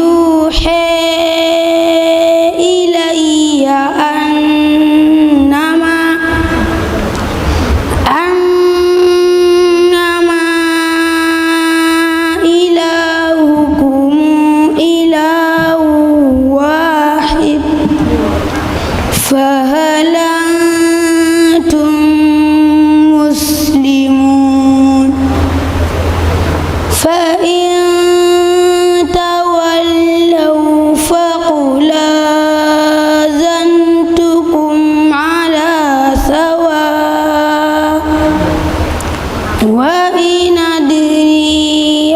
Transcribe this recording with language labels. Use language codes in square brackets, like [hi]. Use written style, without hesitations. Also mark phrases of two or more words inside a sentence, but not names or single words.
[ar] يوحى إلي أنما إلهكم إله واحد فهل أنتم مسلمون. فإن تولوا فقل آذنتكم على سواء وإن أدري